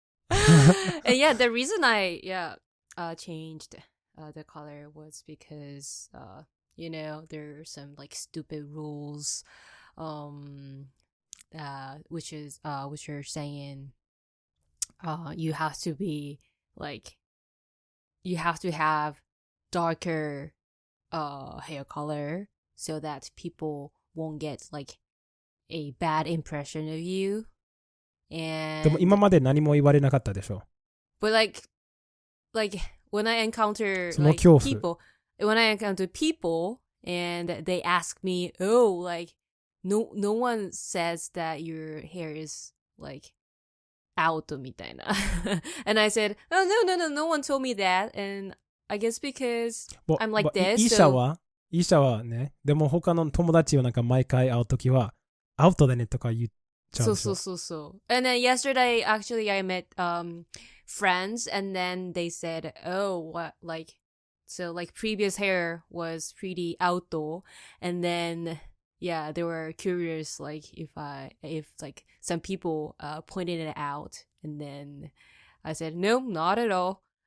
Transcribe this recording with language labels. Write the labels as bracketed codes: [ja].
[en] And yeah, the reason I changed the color was because you know, there are some like stupid rules which are saying you have to be like, you have to have darker hair color so that people won't get like a bad impression of you. [ja] でも今まで何も言われなかったでしょ。 [en] But like when I encounter [ja] その [en] like [ja] 恐怖。 [en] when I encounter people and they ask me, oh, like no one says that your hair is like out みたいな。 And I said, oh, no one told me that. And I guess because I'm like this. [ja] 医者はね、でも他の友達をなんか毎回会うときは、アウトだねとか言っちゃうでしょ。そう。 [en] And then yesterday, actually, I met friends, and then they said, oh, what, like, so like previous hair was pretty outdoor, and then yeah, they were curious, like if like some people pointed it out, and then I said, no, not at all.